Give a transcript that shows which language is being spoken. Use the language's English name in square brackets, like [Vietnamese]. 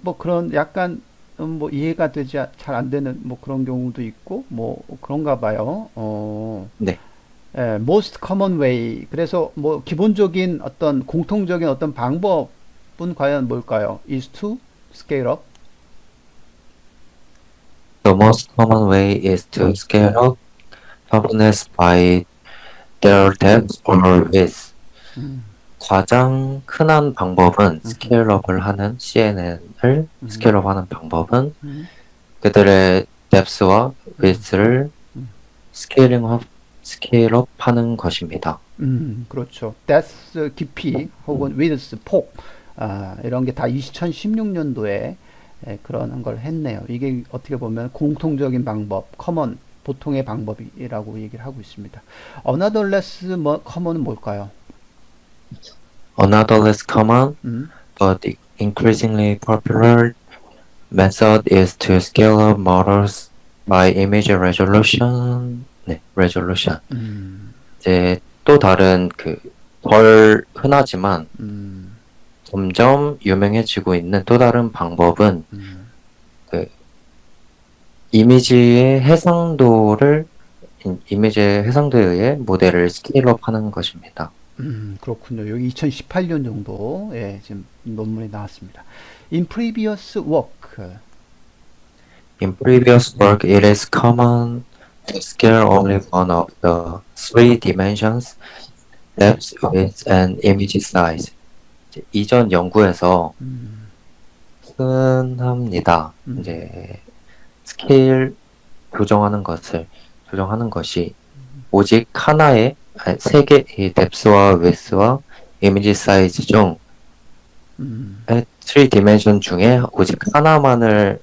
[Korean] 뭐 그런 약간 뭐 이해가 되지 잘 안 되는 뭐 그런 경우도 있고 뭐 그런가 봐요. 네, [English] most common way. [Korean] 그래서 뭐 기본적인 어떤 공통적인 어떤 방법은 과연 뭘까요? [English] is to scale up. the most common way is to scale up components by their depth or width. [Korean] 가장 흔한 방법은 스케일업을 하는 CNN을 스케일업하는 방법은 음, 그들의 depth와 width를 음. 스케일업하는 것입니다. 그렇죠. depth 깊이 혹은 width 폭 이런 게 다 2016년도에 그런 걸 했네요. 이게 어떻게 보면 공통적인 방법, common 보통의 방법이라고 얘기를 하고 있습니다. [English] Another less common은 [Korean] 뭘까요? [English] Another less common 음, but increasingly popular method is to scale up models by image resolution. [Korean] 네, resolution. 음, 이제 또 다른 덜 흔하지만 음, 점점 유명해지고 있는 또 다른 방법은 음, 그 이미지의 해상도를 이미지의 해상도에 의해 모델을 스케일업 하는 것입니다. 그렇군요. 여기 2018년 정도에 지금 논문이 나왔습니다. [English] In previous work, In previous work, it is common to scale only one of the three dimensions, depth, width, and image size. [Korean] 이전 연구에서 음, 흔합니다. 음, 이제 스케일 조정하는 것이 오직 하나의 세 개의 depth와 width와 이미지 사이즈 중 음, 3 dimension 중에 오직 하나만을